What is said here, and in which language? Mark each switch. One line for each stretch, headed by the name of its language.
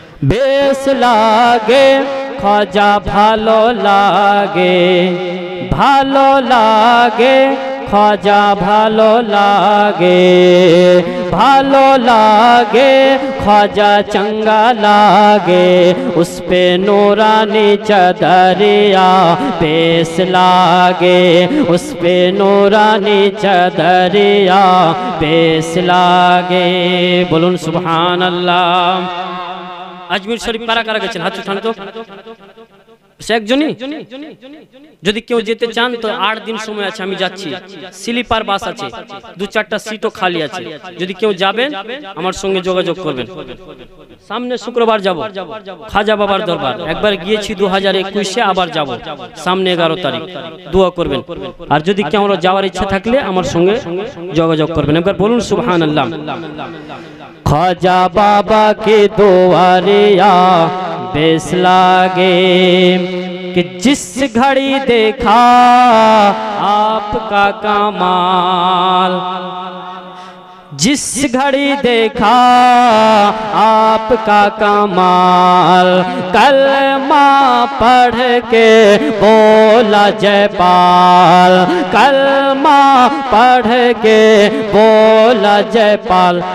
Bangla: বেশ লাগে ख्वाजा ভালো লাগে, ভালো লাগে ख्वाजा ভালো লাগে, ভালো লাগে ख्वाजा
Hindi: चंगा लागे। उस पे नूरानी चदरिया बेस लागे, उस पे नूरानी चदरिया बेस लागे। बोलून सुभान अल्लाह।
Bangla: আজমির শরীফ কারা কারা গেছেন হাত উঠান তো। একজনই? যদি কেউ যেতে চান তো 8 দিন সময় আছে, আমি যাচ্ছি, স্লিপার বাস আছে, 2-4টা সিটও খালি আছে। যদি কেউ যাবেন আমার সঙ্গে যোগাযোগ করবেন। সামনে শুক্রবার যাব খাজা বাবার দরবার, একবার গিয়েছি 2021-এ, আবার যাব সামনে 11 তারিখ, দোয়া করবেন। আর যদি কেউ যাওয়ার ইচ্ছা থাকলে আমার সঙ্গে যোগাযোগ করবেন। একবার বলুন সুবহানাল্লাহ।
Hindi: ख्वाजा बाबा के दुआरे बेस लागे, कि जिस घड़ी देखा आपका कमाल, जिस घड़ी देखा आपका कमाल, कलमा पढ़ के बोला जयपाल, कलमा पढ़ के बोला जयपाल।